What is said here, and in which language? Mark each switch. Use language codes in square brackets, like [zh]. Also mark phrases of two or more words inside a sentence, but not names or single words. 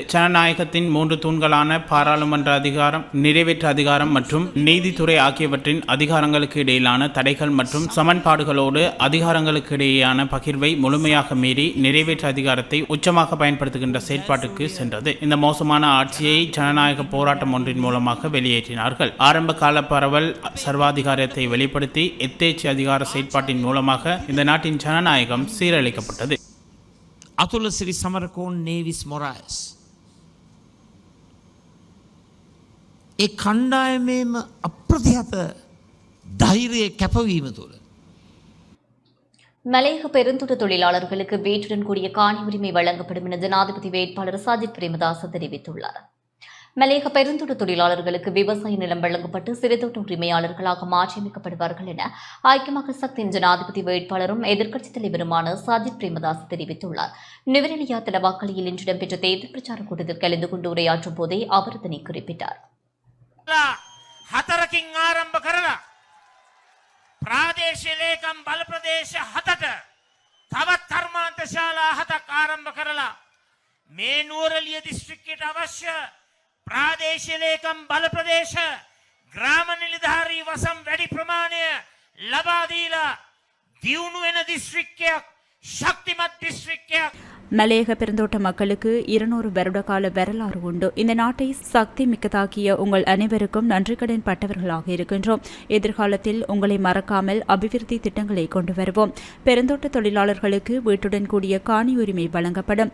[ta] ஜனநாயகத்தின் 3 தூண்களான பாராளுமன்ற அதிகாரம், நிறைவேற்று அதிகாரம் மற்றும் நீதித்துறை ஆகியவற்றின் அதிகாரங்களுக்கு இடையிலான தடைகள் மற்றும் சமன்பாடுகளோடு அதிகாரங்களுக்கு இடையேயான பகிர்வை முழுமையாக மீறி நிறைவேற்று அதிகாரத்தை உச்சமாக பயன்படுத்துகின்ற செயற்பாட்டுக்கு சென்றது. இந்த மோசமான ஆட்சியை ஜனநாயக போராட்டம் ஒன்றின் மூலமாக வெளியேற்றினார்கள். ஆரம்ப கால பரவல் சர்வாதிகாரத்தை வெளிப்படுத்தி எத்தேச்சி அதிகார செயற்பாட்டின் மூலமாக இந்த நாட்டின் ஜனநாயகம் சீரழிக்கப்பட்டது. [si] අතුල සිරි සමරකෝන් නේවිස් මොරායස් ඒ කණ්ඩායමේම අප්‍රතිහත ධෛර්යය කැපවීම තුළ [ta] மலையக பெருந்தோட்ட தொழிலாளர்களுக்கு வீட்டுடன் கூடிய காணி உரிமை வழங்கப்படும் என ஜனாதிபதி வேட்பாளர் சஜித் பிரேமதாச தெரிவித்துள்ளார். மலையக பெருந்தோட்ட தொழிலாளர்களுக்கு விவசாய நிலம் வழங்கப்பட்டு சிறுதோட்ட உரிமையாளர்களாக மாற்றியமைக்கப்படுவார்கள் என ஐக்கிய மக்கள் சக்தியின் ஜனாதிபதி வேட்பாளரும் எதிர்க்கட்சித் தலைவருமான சஜித் பிரேமதாஸ் தெரிவித்துள்ளார். நுவரெலியா தலவாக்கலியில் இன்று இடம்பெற்ற தேர்தல் பிரச்சார கூட்டத்தில் கலந்து கொண்டு உரையாற்றும் போதே அவர் இதனை குறிப்பிட்டார். [si] ප්‍රාදේශීය ලේකම් බල ප්‍රදේශ 7ට තවත් කර්මාන්ත ශාලා 7ක් ආරම්භ කරලා මේ නුවරඑළිය දිස්ත්‍රික්කයට අවශ්‍ය ප්‍රාදේශීය ලේකම් බල ප්‍රදේශ ග්‍රාම නිලධාරී වසම් වැඩි ප්‍රමාණය ලබා දීලා දියුණු වෙන දිස්ත්‍රික්කයක් ශක්තිමත් දිස්ත්‍රික්කයක් [ta] மலையக பெருந்தோட்ட மக்களுக்கு 200 வருட கால வரலாறு உண்டு. இந்த நாட்டை சக்தி மிக்கதாக்கிய உங்கள் அனைவருக்கும் நன்றிக்கடன் பட்டவர்களாக இருக்கின்றோம். எதிர்காலத்தில் உங்களை மறக்காமல் அபிவிருத்தி திட்டங்களை கொண்டு வருவோம். பெருந்தோட்ட தொழிலாளர்களுக்கு வீட்டுடன் கூடிய காணி உரிமை வழங்கப்படும்.